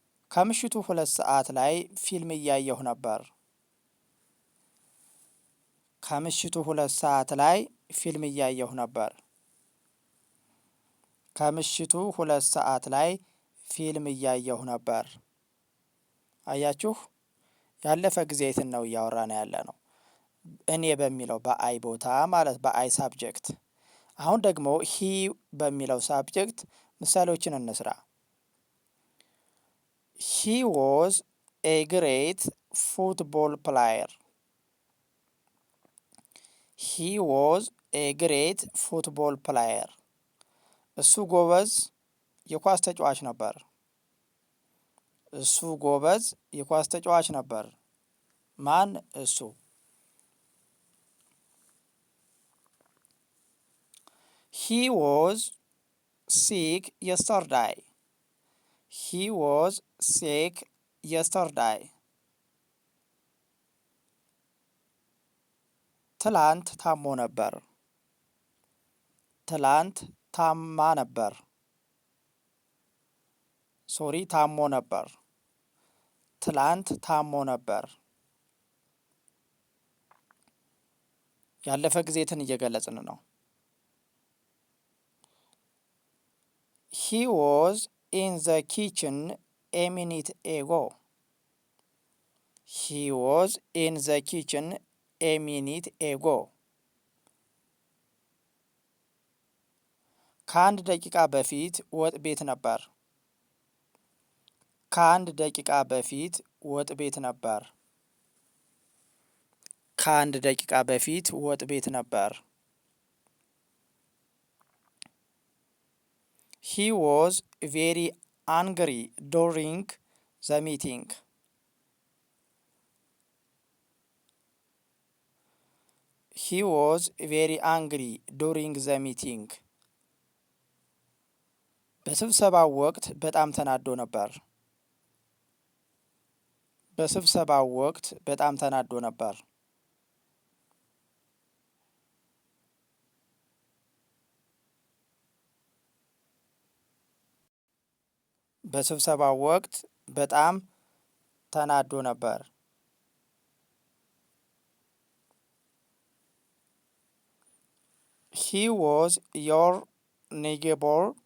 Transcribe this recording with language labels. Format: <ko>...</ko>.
<am>ከምሽቱ 2 ሰዓት ላይ ፊልም እያየሁ ነበር። ከምሽቱ 2 ሰዓት ላይ ፊልም እያየሁ ነበር። ከምሽቱ 2 ሰዓት ላይ ፊልም እያየሁ ነበር። አያችሁ፣ ያለፈ ጊዜትን ነው እያወራን ያለ ነው። እኔ በሚለው በአይ ቦታ ማለት በአይ ሳብጀክት። አሁን ደግሞ ሂ በሚለው ሳብጀክት ምሳሌዎችን እንስራ።</am> <en>ሂ ዋዝ ኤ ግሬት ፉትቦል ፕላየር። ሂ ዋዝ ኤ ግሬት ፉትቦል ፕላየር።</en> <am>እሱ ጎበዝ የኳስ ተጫዋች ነበር። እሱ ጎበዝ የኳስ ተጫዋች ነበር። ማን? እሱ።</am> <en>He was sick yesterday. He was sick yesterday.</en> <am>ትላንት ታሞ ነበር። ትላንት ታማ ነበር። ታሞ ነበር። ትላንት ታሞ ነበር። ያለፈ ጊዜትን እየገለጽን ነው።</am> <en>He was in the kitchen a minute ago. He was in the kitchen a minute ago.</en> <am>ከ1 ደቂቃ በፊት ወጥ ቤት ነበር። ከ1 ደቂቃ በፊት ወጥ ቤት ነበር። ከ1 ደቂቃ በፊት ወጥ ቤት ነበር።</am> <en>He was very angry during the meeting. He was very angry during the meeting.</en> <am>በስብሰባው ወቅት በጣም ተናዶ ነበር። በስብሰባው ወቅት በጣም ተናዶ ነበር። በስብሰባው ወቅት በጣም ተናዶ ነበር።</am> <en>He was your neighbor.</en>